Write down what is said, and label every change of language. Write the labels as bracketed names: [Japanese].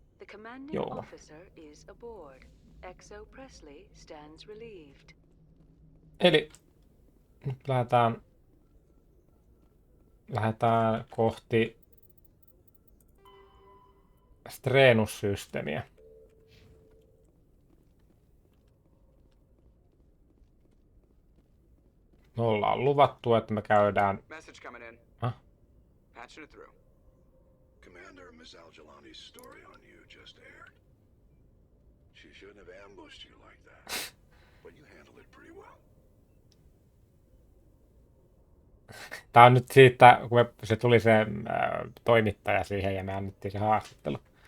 [English] The commanding officer is aboard. Exo Presley stands relieved. [Finnish] Eli nyt lähdetään kohti Strenus-systeemiä. Me ollaan luvattu, että me käydään... [English] Message coming in. Patching it through. Commander, Miss Al-Jalani's story on you just aired. She shouldn't have ambushed you like that, but you handled it pretty well. [Finnish] Tää on nyt siitä, kun se tuli se toimittaja siihen ja me annettiin se haastattelu.